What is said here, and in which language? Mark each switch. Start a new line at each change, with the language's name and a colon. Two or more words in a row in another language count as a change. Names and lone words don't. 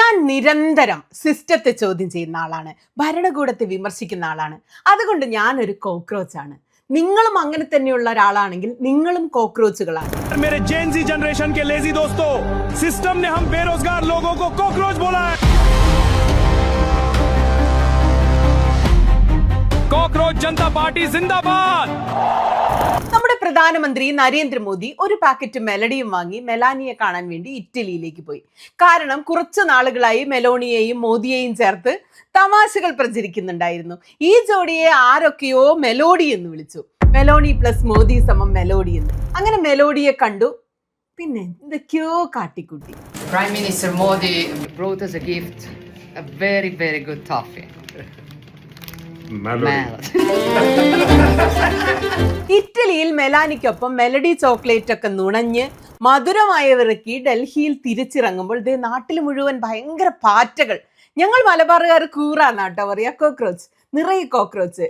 Malayalam: നിരന്തരം സിസ്റ്റത്തെ ചോദ്യം ചെയ്യുന്ന ആളാണ്, ഭരണകൂടത്തെ വിമർശിക്കുന്ന ആളാണ്. അതുകൊണ്ട് ഞാനൊരു കോക്രോച്ചാണ്. നിങ്ങളും അങ്ങനെ തന്നെയുള്ള ഒരാളാണെങ്കിൽ നിങ്ങളും കോക്രോച്ചുകളാണ്.
Hindi: मेरे
English: Gen Z generation
Hindi: के लेजी दोस्तों, सिस्टम ने हम बेरोजगार लोगों को कॉकरोच बोला है। कॉकरोच जनता पार्टी जिंदाबाद।
Malayalam: നമ്മുടെ പ്രധാനമന്ത്രി നരേന്ദ്രമോദി ഒരു പാക്കറ്റ് മെലഡിയും വാങ്ങി മെലാനിയെ കാണാൻ വേണ്ടി ഇറ്റലിയിലേക്ക് പോയി. കാരണം കുറച്ചു നാളുകളായി മെലോണിയെയും മോദിയെയും ചേർത്ത് തമാശകൾ പ്രചരിക്കുന്നുണ്ടായിരുന്നു. ഈ ജോഡിയെ ആരൊക്കെയോ മെലോഡി എന്ന് വിളിച്ചു. മെലോണി പ്ലസ് മോദി സമം മെലോഡി എന്ന്. അങ്ങനെ മെലോഡിയെ കണ്ടു, പിന്നെ എന്തൊക്കെയോ കാട്ടിക്കൂട്ടി.
English: Prime Minister Modi brought us a gift, a very, very good toffee.
Malayalam: ഇറ്റലിയിൽ മെലാനിക്കൊപ്പം മെലഡി ചോക്ലേറ്റ് ഒക്കെ നുണഞ്ഞ് മധുരമായവിറക്കി ഡൽഹിയിൽ തിരിച്ചിറങ്ങുമ്പോൾ നാട്ടിൽ മുഴുവൻ ഭയങ്കര പാറ്റകൾ. ഞങ്ങൾ മലബാറുകാർ കൂറാന്നാട്ടോ പറയാ, കോക്രോച്ച്, നിറയെ കോക്രോച്ച്.